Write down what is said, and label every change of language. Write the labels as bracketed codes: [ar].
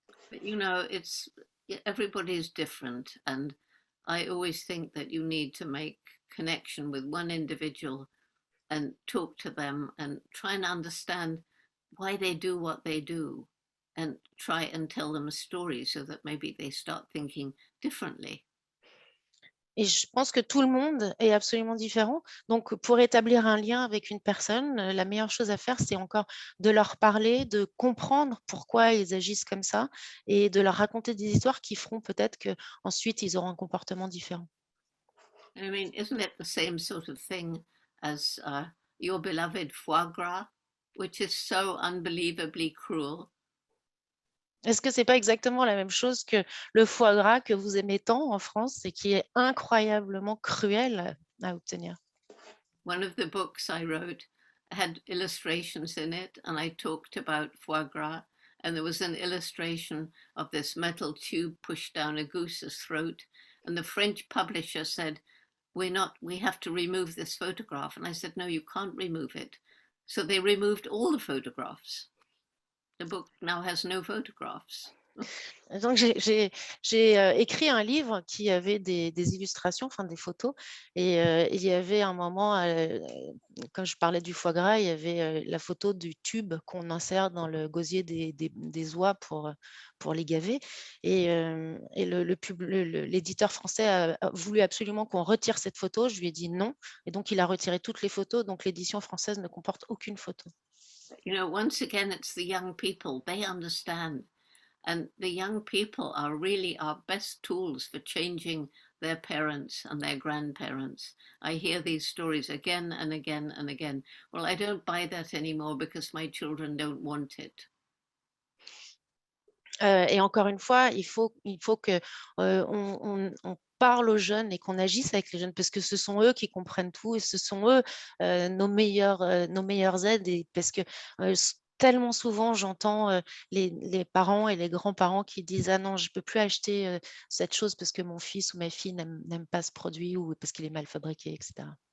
[en] But you know, everybody's different, and I always think that you need to make connection with one individual and talk to them and try and understand why they do what they do, and try and tell them a story so that maybe they start thinking differently. [fr] Et je pense que tout le monde est absolument différent. Donc, pour établir un lien avec une personne, la meilleure chose à faire, c'est encore de leur parler, de comprendre pourquoi ils agissent comme ça et de leur raconter des histoires qui feront peut-être qu'ensuite, ils auront un comportement différent. [en] I mean, isn't it the same sort of thing as your beloved foie gras, which is so unbelievably cruel? [fr] Est-ce que c'est pas exactement la même chose que le foie gras que vous aimez tant en France et qui est incroyablement cruel à obtenir? [en] One of the books I wrote had illustrations in it, and I talked about foie gras, and there was an illustration of this metal tube pushed down a goose's throat, and the French publisher said, we have to remove this photograph. And I said, no, you can't remove it. So they removed all the photographs. The book now has no photographs. [fr] Donc, j'ai écrit un livre qui avait des illustrations, enfin des photos. Et il y avait un moment, quand je parlais du foie gras, il y avait la photo du tube qu'on insère dans le gosier des oies pour les gaver. Et l'éditeur français a voulu absolument qu'on retire cette photo. Je lui ai dit non. Et donc, il a retiré toutes les photos. Donc, l'édition française ne comporte aucune photo. [en] You know, once again, it's the young people. They understand. And the young people are really our best tools for changing their parents and their grandparents. I hear these stories again and again and again. Well, I don't buy that anymore because my children don't want it. [fr] Et encore une fois, il faut que on parle aux jeunes et qu'on agisse avec les jeunes, parce que ce sont eux qui comprennent tout et ce sont eux nos meilleures aides. Et parce que tellement souvent, j'entends les parents et les grands-parents qui disent: ah non, je ne peux plus acheter cette chose parce que mon fils ou ma fille n'aime pas ce produit ou parce qu'il est mal fabriqué, etc.